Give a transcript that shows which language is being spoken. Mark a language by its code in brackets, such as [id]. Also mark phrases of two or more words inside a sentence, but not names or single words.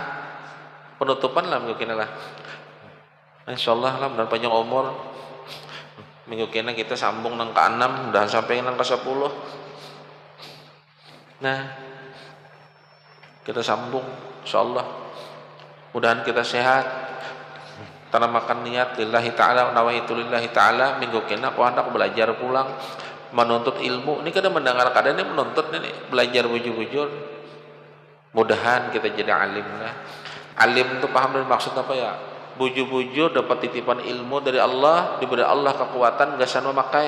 [bjn] Penutupan lah minggu kena lah. Insyaallah lah dan panjang umur. Minggu kena kita sambung nang ke-6 dan sampai nang ke-10. Nah, kita sambung insyaallah. Mudahan kita sehat. Tanamakan niat [ar] لله تعالى، نويت لله تعالى. [bjn] Minggu kena aku hendak belajar pulang menuntut ilmu. Ini kadang mendengar kadang ini menuntut ini belajar bujur-bujur. Mudahan kita jadi alim lah. Alim itu paham dan maksud apa ya? Bujur-bujur dapat titipan ilmu dari Allah, diberi Allah kekuatan gasan memakai.